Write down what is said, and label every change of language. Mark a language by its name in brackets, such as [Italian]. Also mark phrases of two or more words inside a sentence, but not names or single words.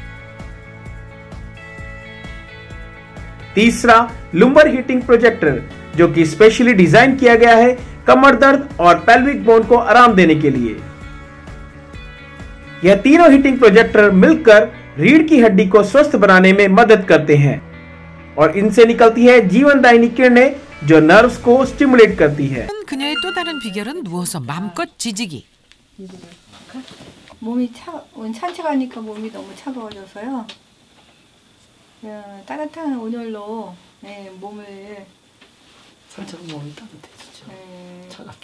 [Hindi] तीसरा [English] lumbar heating projector [Hindi] जो कि [English] specially design [Hindi] किया गया है कमर दर्द और [English] pelvic bone [Hindi] को आराम देने के लिए। यह तीनों [English] heating projector [Hindi] मिलकर रीढ़ की हड्डी को स्वस्थ बनाने में मदद करते हैं और इनसे निकलती है जीवनदायिनी किरणें जो नर्व्स को स्टिमुलेट करती है। [Korean] 그녀의 또 다른 비결은 누워서 마음껏 지지기. 몸이 산책하니까 몸이 너무 차가워져서요. 따뜻한 온열로 몸을 산책은 몸이 따뜻해지죠. 차갑지.